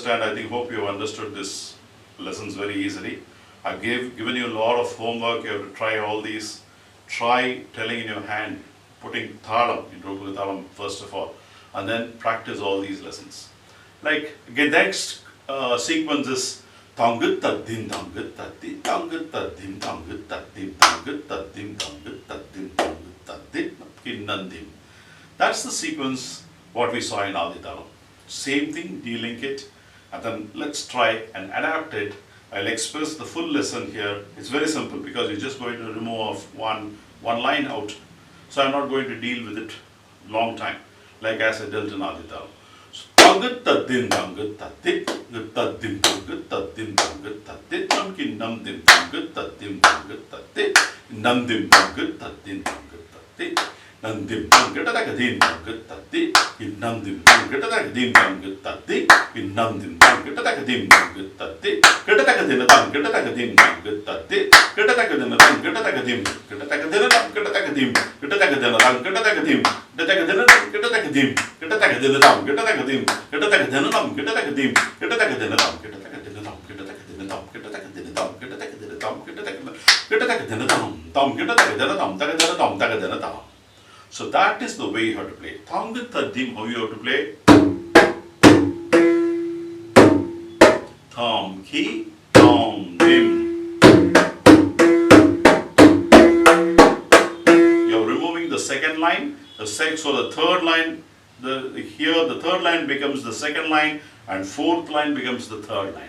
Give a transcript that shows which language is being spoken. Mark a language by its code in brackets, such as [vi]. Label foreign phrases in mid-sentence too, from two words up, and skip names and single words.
[en] I hope you have understood this lessons very easily. I've given you a lot of homework. You have to try all these. Try telling in your hand, putting thalam in Rupaka Thalam first of all, and then practice all these lessons. Like again, next sequence is thangu thadh dhin thangu thadh dhin thangu thadh dhin thangu thadh dhin thangu thadh dhin thangu thadh dhin thangu thadh dhin kinnan dhin. That's the sequence what we saw in Adi Thalam. Same thing, delink it, and then let's try and adapt it. I'll express the full lesson here. It's very simple because you're just going to remove one line out. So I'm not going to deal with it long time, like as I dealt in Adi Thalam. Thangu thadh dhin thangu thadh dhin thadh dhin thangu thadh dhin thangu thadh dhin nam kinnam dhin thangu thadh dhin thangu thadh dhin nam dhin thangu thadh dhin thangu thadh dhin Nandim Tangatakadim Tangatati, in Nandim Tangatakadim Tangatati, in Nandim Tangatakadim Tangatati, Katakadina Tangatakadim Tangatati, Katakadina Tangatakadim, Katakadina Tangatakadim, Katakadina Tangatakadim, Katakadina Tangatakadim, Katakadina Tangatakadim, Katakadina Tangatakadim, Katakadina Tangatakadim, so that is the way you have to play. Thangu thadh dhin, how you have to play? Tham ki, tham dim. You are removing the second line. So the third line, here the third line becomes the second line, and fourth line becomes the third line.